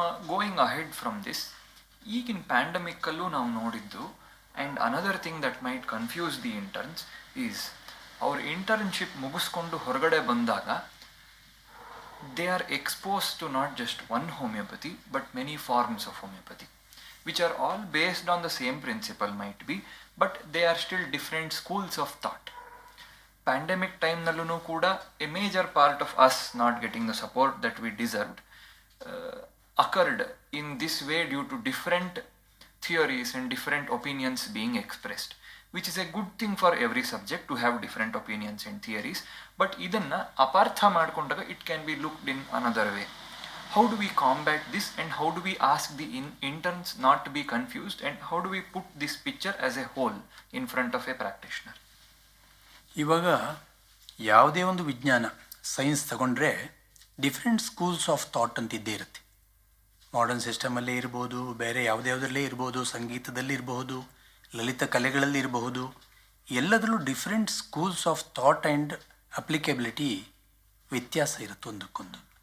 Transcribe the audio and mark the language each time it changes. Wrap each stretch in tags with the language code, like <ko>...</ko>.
<en>Going ahead from this,</en> <kn>ಈಗಿನ ಪ್ಯಾಂಡಮಿಕ್ಕಲ್ಲೂ ನಾವು ನೋಡಿದ್ದು,</kn> <en>and another thing that might confuse the interns is</en> <kn>ಅವ್ರ internship ಮುಗಿಸ್ಕೊಂಡು ಹೊರಗಡೆ ಬಂದಾಗ</kn> <en>They are expose to not just one homeopathy but many forms of homeopathy which are all based on the same principle might be, but they are still different schools of thought.</en> <kn>Pandemic ಟೈಮ್ನಲ್ಲೂ ಕೂಡ</kn> <en>a major part of us not getting the support that we deserved occurred in this way due to different theories and different opinions being expressed, which is a good thing for every subject to have different opinions and theories, but</en> <kn>idanna apartha madkondaga</kn> <en>it can be looked in another way. How do we combat this, and how do we ask the interns not to be confused, and how do we put this picture as a whole in front of a practitioner?</en> <kn>ಇವಾಗ ಯಾವುದೇ ಒಂದು ವಿಜ್ಞಾನ science ತಗೊಂಡ್ರೆ different schools of thought ಅಂತ ಇದ್ದೇ ಇರುತ್ತೆ. Modern ಸಿಸ್ಟಮಲ್ಲೇ ಇರ್ಬೋದು, ಬೇರೆ ಯಾವುದ್ಯಾವುದರಲ್ಲೇ ಇರ್ಬೋದು, ಸಂಗೀತದಲ್ಲಿ ಇರಬಹುದು, ಲಲಿತ ಕಲೆಗಳಲ್ಲಿ ಇರಬಹುದು. ಎಲ್ಲದರಲ್ಲೂ different schools of thought and applicability ವ್ಯತ್ಯಾಸ ಇರುತ್ತೆ ಒಂದಕ್ಕೊಂದು.</kn>